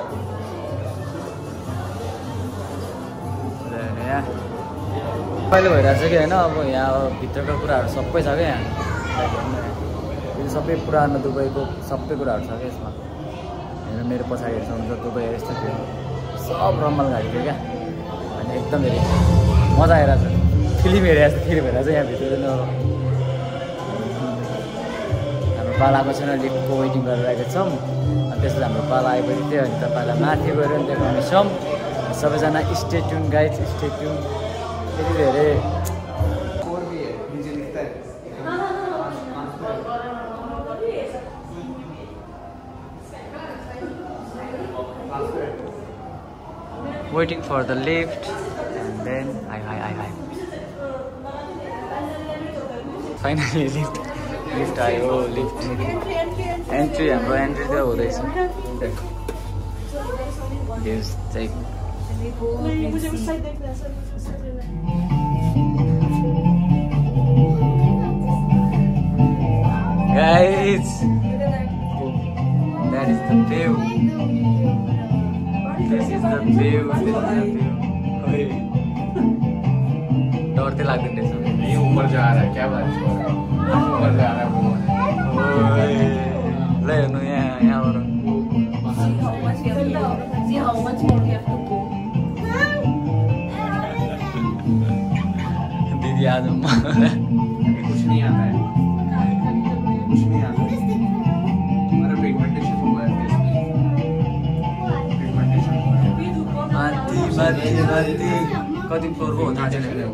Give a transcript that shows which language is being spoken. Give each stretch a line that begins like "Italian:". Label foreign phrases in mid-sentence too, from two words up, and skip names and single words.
Nepali: पहिलो भइरहेको छ कि होइन अब यहाँ भित्रको कुराहरू सबै छ क्या यहाँ यो सबै पुरानो दुबईको सबै कुराहरू छ क्या यसमा हेर्नु मेरो पछाडि हेर्नुहुन्छ दुबई यस्तो थियो सब रम्मल गाडी थियो क्या अनि एकदम धेरै मजा आइरहेको छ फिल्म हेरेको छ यहाँ भित्र हाम्रो पालाको छैन लिफ्टको वेटिङ गरिरहेको छौँ अनि त्यसपछि हाम्रो पाला आएपछि थियो अनि तपाईँलाई माथि गएर देखाउनेछौँ सबैजना
English: stay tune guys stay tune
Nepali: त्यति धेरै
English: waiting for the lift and then hi finally lift आयो lift entry हाम्रो entry
Nepali: त हुँदैछ
English: views check guys that is the view. This is the view.
Hindi: डरते
Nepali: लाग्दैन रहेछ
Hindi: ये ऊपर जा रहा है क्या बात है ऊपर जा रहा है
Nepali: ल हेर्नु यहाँबाट दिदी आज
Hindi: कुछ नहीं आता है कुछ नहीं आता हमारा पिगमेंटेशन हुआ है
Nepali: माथि कति फ्लोरको हो थाहा छैन